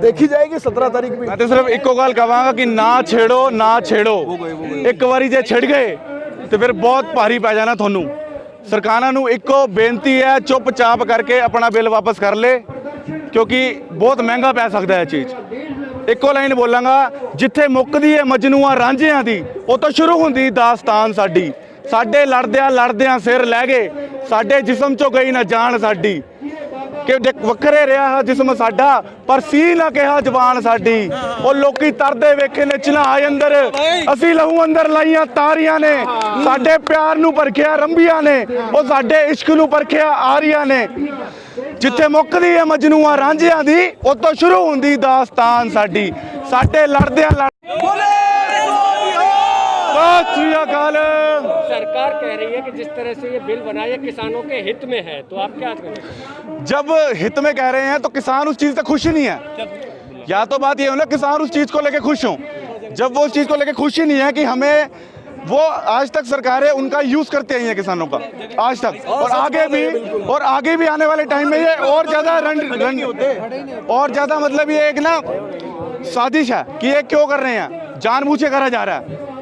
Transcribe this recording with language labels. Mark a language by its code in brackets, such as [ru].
[hi] देखी जाएगी 17 तारीख भी। [pa] मैं तो सिर्फ इको गल कहांगा कि ना छेड़ो ना छेड़ो। एक बारी जे छिड़ गए तो फिर बहुत भारी पै जाना थानू। सरकारां नू इको बेनती है, चुपचाप करके अपना बिल वापस कर ले, क्योंकि बहुत महंगा पै सकता है चीज़। ਇੱਕੋ ਲਾਈਨ ਬੋਲਾਂਗਾ, ਜਿੱਥੇ ਮੁੱਕਦੀ ਹੈ ਮਜਨੂਆ ਰਾਂਝਿਆਂ ਦੀ, ਉਹ ਤੋਂ ਸ਼ੁਰੂ ਹੁੰਦੀ ਦਾਸਤਾਨ ਸਾਡੀ। ਸਾਡੇ ਲੜਦਿਆਂ ਸਿਰ ਲੈ ਗਏ, ਸਾਡੇ ਜਿਸਮ ਚੋਂ ਗਈ ਨਾ ਜਾਨ ਸਾਡੀ। ਕਿ ਵੱਖਰੇ ਰਿਹਾ ਜਿਸਮ ਸਾਡਾ, ਪਰ ਸੀ ਨਾ ਕਿਹਾ ਜ਼ਬਾਨ ਸਾਡੀ। ਉਹ ਲੋਕੀ ਤਰਦੇ ਵੇਖੇ ਨੇ ਚਨਾਹ ਅੰਦਰ, ਅਸੀਂ ਲਹੂ ਅੰਦਰ ਲਾਈਆਂ ਤਾਰੀਆਂ ਨੇ। ਸਾਡੇ ਪਿਆਰ ਨੂੰ ਪਰਖਿਆ ਰੰਬੀਆਂ ਨੇ, ਉਹ ਸਾਡੇ ਇਸ਼ਕ ਨੂੰ ਪਰਖਿਆ ਆਰੀਆਂ ਨੇ। ਜਿੱਥੇ ਮੁੱਕਦੀ ਹੈ ਮਜਨੂਆ ਰਾਂਝਿਆਂ ਦੀ, ਉਤੋਂ ਸ਼ੁਰੂ ਹੁੰਦੀ ਦਾਸਤਾਨ ਸਾਡੀ। ਸਾਡੇ ਲੜਦਿਆਂ [hi] सरकार कह रही है कि जिस तरह से ये बिल बना है किसानों के हित में है, तो आप क्या करें? जब हित में कह रहे हैं तो किसान उस चीज़ से खुश ही नहीं है। या तो बात ये हो ना, किसान उस चीज़ को लेके खुश हों। जब वो उस चीज़ को लेके खुश ही नहीं है कि हमें, वो आज तक सरकारें उनका यूज़ करते हैं किसानों का आज तक, और आगे भी आने वाले टाइम में ये और ज़्यादा और ज़्यादा मतलब ये एक ना साजिश है कि ये क्यों कर रहे हैं, जानबूझ के करा जा रहा है।